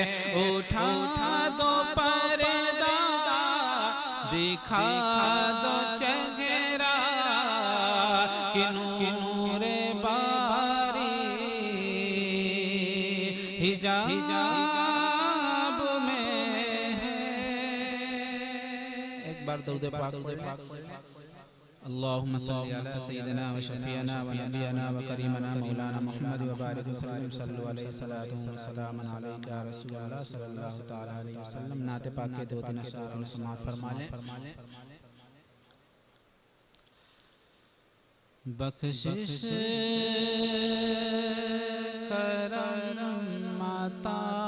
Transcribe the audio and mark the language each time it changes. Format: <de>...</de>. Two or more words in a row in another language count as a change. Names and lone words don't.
<ur>اٹھا دو پردہ، دکھا دو چہرہ، کہ نور باری حجاب میں ہے۔ ایک بار درود پاک</ur> <ar>اللہم صلی علی سیدنا و شفیعنا و نبینا و کریمنا مولانا محمد و بارک وسلم، صلو علیہ صلاۃ و سلام علیک یا رسول اللہ صلی اللہ تعالی علیہ وسلم۔</ar> <ur>نعت پاک کے دو تین اشعار سماعت فرما لیں۔ بخشش کرم عطا</ur>